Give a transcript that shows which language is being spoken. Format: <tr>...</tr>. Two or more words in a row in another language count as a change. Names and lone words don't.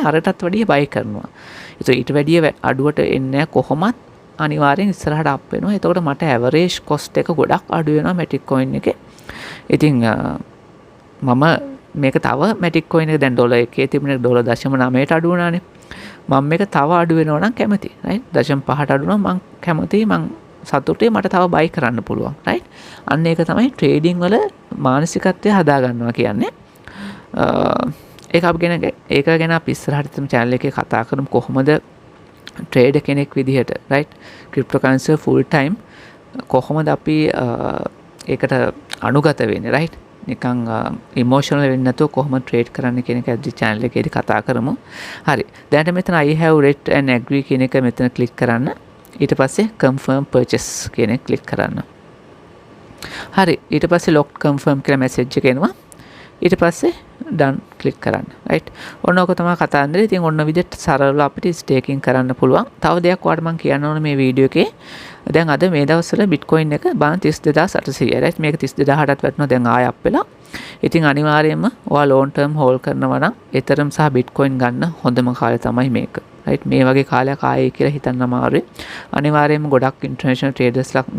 <si>අරටත් වැඩිය buy කරනවා ඒත් ඊට වැඩිය අඩුවට එන්නේ කොහොමත් අනිවාර්යෙන් ඉස්සරහට අප් වෙනවා එතකොට මට</si> <en>average cost</en> <si>එක ගොඩක් අඩු වෙනවා matic coin එකේ ඉතින් මම මේක තව matic coin එක දැන් ඩොලර් 1 තිබුණේ ඩොලර් 0.9ට අඩු වුණානේ මම මේක තව අඩු වෙනවා නම් කැමතියි right 0.5ට අඩු වුණා මම කැමතියි මම සතුටේ මට තව buy කරන්න පුළුවන් right අන්න ඒක තමයි ට්‍රේඩින් වල මානසිකත්වය හදා ගන්නවා කියන්නේ ඒක ගැන අපි ඉස්සරහට තම channel එකේ කතා කරමු කොහොමද ට්‍රේඩර් කෙනෙක් විදිහට</si> <en>right cryptocurrency full time</en> <si>කොහොමද අපි ඒකට අනුගත වෙන්නේ right නිකන් ඉමෝෂනල් වෙන්නේ නැතුව කොහොමද ට්‍රේඩ් කරන්න කියන එක අද channel එකේදී කතා කරමු හරි දැනට මෙතන</si> <en>I have read and agree</en> <si>කියන එක මෙතන ක්ලික් කරන්න ඊට පස්සේ</si> <en>confirm purchase</en> <si>කියන එක ක්ලික් කරන්න හරි ඊට පස්සේ</si> <en>locked confirm</en> <si>කියලා message එක එනවා ඊට පස්සේ done ක්ලික් කරන්න right ඔන්න ඔක තමයි කතාන්දරේ ඉතින් ඔන්න විදිහට සරලව අපිට ස්ටේකින් කරන්න පුළුවන් තව දෙයක් ඔයාලට මම කියන්න ඕනේ මේ වීඩියෝ එකේ දැන් අද මේ දවස්වල bitcoin එක බාන 32800 right මේක 32000ටත් වැටුණා දැන් ආය අප් වෙලා ඉතින් අනිවාර්යයෙන්ම ඔයා</si> <en>long term hold</en> <si>කරනවා නම් Ethereum සහ bitcoin ගන්න හොඳම කාලය තමයි මේක right මේ වගේ කාලයක් ආයේ කියලා හිතන්න අමාරුයි අනිවාර්යයෙන්ම ගොඩක්</si> <en>international traders</en> <si>ලා මේ</si>